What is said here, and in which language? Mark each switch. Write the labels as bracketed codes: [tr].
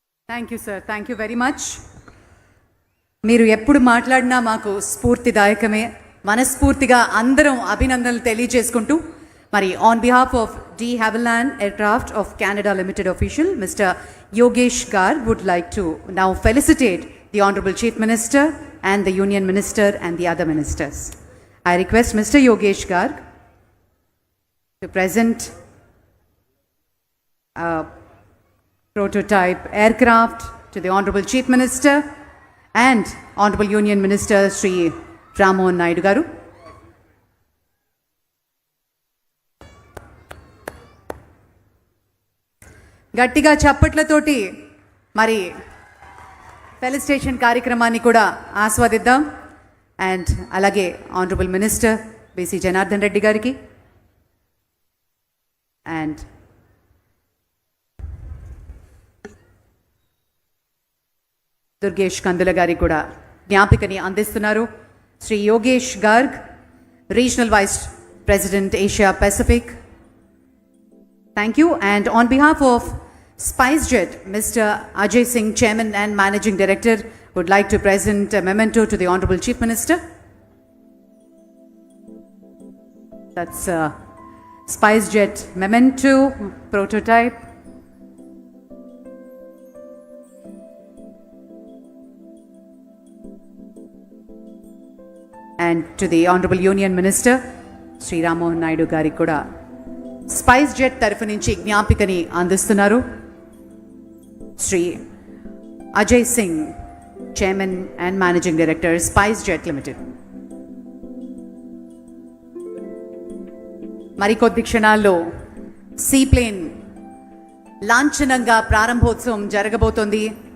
[en] Thank you sir, thank you very much. [te] మీరు ఎప్పుడు మాట్లాడినా మాకు స్ఫూర్తిదాయకమే. మనస్ఫూర్తిగా అందరం అభినందనలు తెలియజేసుకుంటూ, మరి [en] on behalf of [te] D హ్యావిలాండ్ aircraft of Canada limited official Mr. [en] Yogesh Garg would like to now felicitate the Honorable Chief Minister and the Union Minister and the other ministers. I request Mr. Yogesh Garg to present a prototype aircraft to the Honorable Chief Minister and Honorable Union Minister Sri Chandrababu Naidu garu. [te] గట్టిగా చప్పట్లతోటి మరి felicitation కార్యక్రమాన్ని కూడా ఆస్వాదిద్దాం. And అలాగే honourable minister BC Janardhan Reddy గారికి and Durgesh కందుల గారికి కూడా జ్ఞాపికని అందిస్తున్నారు. Shri Yogesh Garg, regional vice president Asia Pacific. [en] Thank you. And on behalf of SpiceJet, Mr. Ajay Singh, Chairman and Managing Director, would like to present a memento to the Honorable Chief Minister. That's SpiceJet memento prototype. And to the Honorable Union Minister, Sri Chandrababu Naidu Gari [te] kuda SpiceJet తరఫు నుంచి జ్ఞాపికని అందిస్తున్నారు. Shri Ajay Singh, chairman and managing director, SpiceJet limited. మరికొద్ది క్షణాల్లో seaplane లాంఛనంగా ప్రారంభోత్సవం జరగబోతోంది.